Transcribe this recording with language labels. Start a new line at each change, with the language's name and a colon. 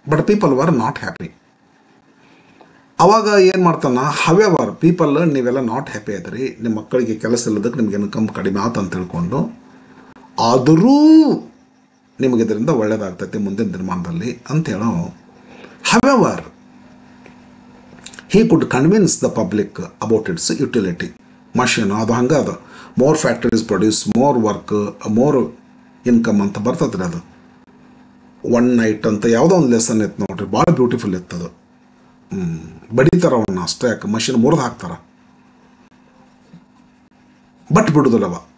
English: But people were not happy.
Kannada: ಅವಾಗ ಏನು ಮಾಡ್ತಾನ, ಹವೆವರ್ ಪೀಪಲ್ ನೀವೆಲ್ಲ ನಾಟ್ ಹ್ಯಾಪಿ ಆದ್ರಿ, ನಿಮ್ಮ ಮಕ್ಕಳಿಗೆ ಕೆಲಸ ಇಲ್ಲದಕ್ಕೆ ನಿಮ್ಗೆ ಇನ್ಕಮ್ ಕಡಿಮೆ ಆತ ಅಂತ ತಿಳ್ಕೊಂಡು ಆದರೂ ನಿಮಗೆ ಇದರಿಂದ ಒಳ್ಳೆಯದಾಗ್ತೈತಿ ಮುಂದಿನ ದಿನಮಾನದಲ್ಲಿ ಅಂತೇಳೋ.
English: However he could convince the public about its utility.
Kannada: Machine ಅದು ಹಂಗೆ ಅದು
English: more factories produce more work more income
Kannada: ಅಂತ ಬರ್ತದ್ರಿ. ಅದು ಒನ್ ನೈಟ್ ಅಂತ ಯಾವುದೋ ಒಂದು ಲೆಸನ್ ಇತ್ತು ನೋಡ್ರಿ, ಭಾಳ ಬ್ಯೂಟಿಫುಲ್ ಇತ್ತದು. ಬಡಿತಾರ ಅವನ್ನ ಅಷ್ಟೇ, ಯಾಕೆ ಮಷೀನ್ ಮುರಿದು ಹಾಕ್ತಾರ, ಬಟ್ ಬಿಡುದಿಲ್ಲವ.